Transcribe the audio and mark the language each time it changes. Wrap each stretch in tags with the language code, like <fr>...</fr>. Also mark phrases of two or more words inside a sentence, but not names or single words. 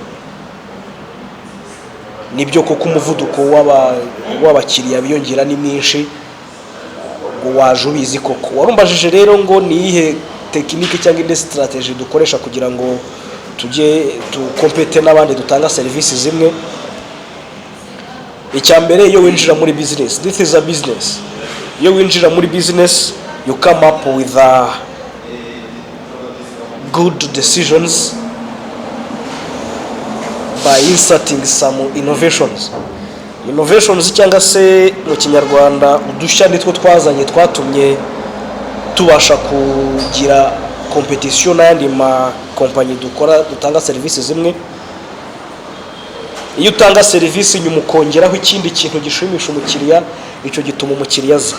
<rw>Nibyo koko umuvuduko w'abakiriya biyongera ni mwinshi, ngo waje ubizi koko. Warumbajije rero ngo ni ihe tekinike cyangwa indi strategy dukoresha kugira ngo tujye dukompete n'abandi dutanga serivisi zimwe. Icyambere, iyo winjira muri business,</rw> <en>this is a business.</en> <rw>Iyo winjira muri business,</rw> <en>you come up with good decisions by inserting some innovations</en> <rw>cyangwa se mu Kinyarwanda udushya nitwo twazanye twatumye tubasha kugira competition n'ayandi ma kompanyi dutanga serivisi zimwe. Iyo utanga serivisi nyuma ukongeraho ikindi kintu gishimisha umukiriya, icyo gituma umukiriya aza.</rw>